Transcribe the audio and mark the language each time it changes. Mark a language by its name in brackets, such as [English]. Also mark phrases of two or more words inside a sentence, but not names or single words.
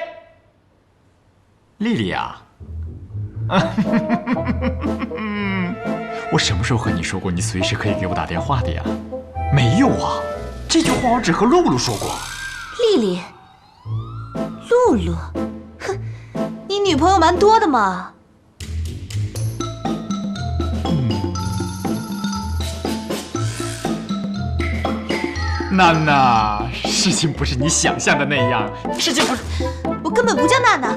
[Chinese] 麗麗啊。我什麼時候和你說過你隨時可以給我打電話的呀？沒有啊，這句話我只和露露說過。麗麗，露露，哼，你女朋友蠻多的嘛。娜娜，事情不是你想象的那樣，事情不是…… 我根本不叫娜娜。